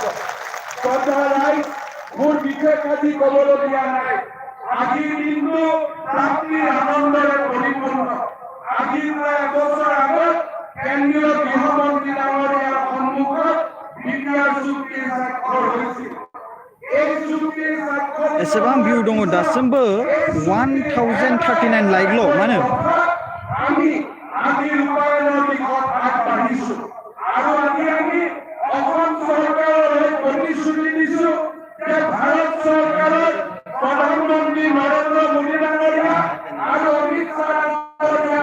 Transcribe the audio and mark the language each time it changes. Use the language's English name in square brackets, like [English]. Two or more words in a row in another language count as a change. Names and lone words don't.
[Assamese] শ্ৰদ্ধা ৰাইজ মোৰ বিশেষ আজি ক'বলগীয়া নাই। আজিৰ দিনটো প্ৰাপ্তিৰ আনন্দৰে পৰিপূৰ্ণ। আজি প্ৰায় এবছৰ আগত কেন্দ্ৰীয় গৃহমন্ত্ৰী ডাঙৰীয়াৰ সন্মুখত বিটিআৰ চুক্তিৰ স্বাক্ষৰ হৈছিল। এই চুক্তিৰ স্বাক্ষৰ [Bodo] एसेबां भिउ दङ दासिमबो 1039 लाइकल' मानो [Assamese] আমি ৰূপায়ণৰ দিশত আগবাঢ়িছো আৰু আমি অসম চৰকাৰৰ প্ৰতিশ্ৰুতি দিছো যে ভাৰত চৰকাৰৰ প্ৰধানমন্ত্ৰী নৰেন্দ্ৰ মোদী ডাঙৰীয়া আৰু অমিত শ্বাহ ডাঙৰীয়াৰ